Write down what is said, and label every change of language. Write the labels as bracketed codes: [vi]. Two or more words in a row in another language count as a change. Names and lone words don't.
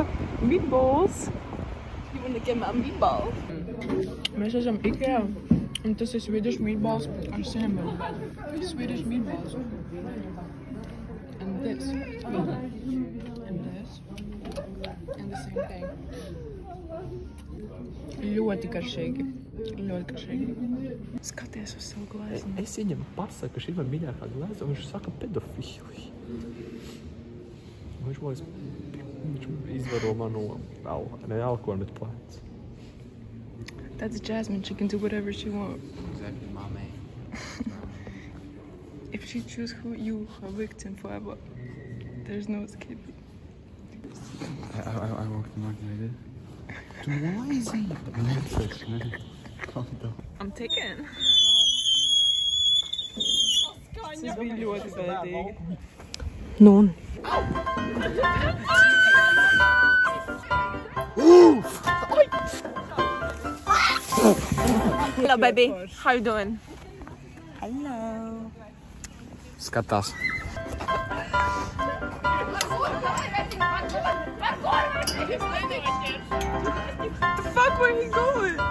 [en] Meatballs. You wanna get my meatballs? This is some Ikea. And this is Swedish meatballs and cinnamon. Swedish meatballs. And this. And this. And the same thing. [lv] Ļoti garšīgi. Ļoti garšīgi. Skaties uz savu glāzi. Es viņam pasaku, ka šī ir mīļākā glāze, un viņš saka pedofili. Viņš izvaro manu alkoholu plēc. [en] That's Jasmine. She can do whatever she wants. Exactly, my man. If she chooses you a victim forever, there's no escape. I walked the market. Too noisy. Calm down. I'm taken. This is [lv] ļoti bēdīgi. [en] Nun. Hello, baby. How you doing? Hello. [lv] Skatās. [en] The fuck, where he going?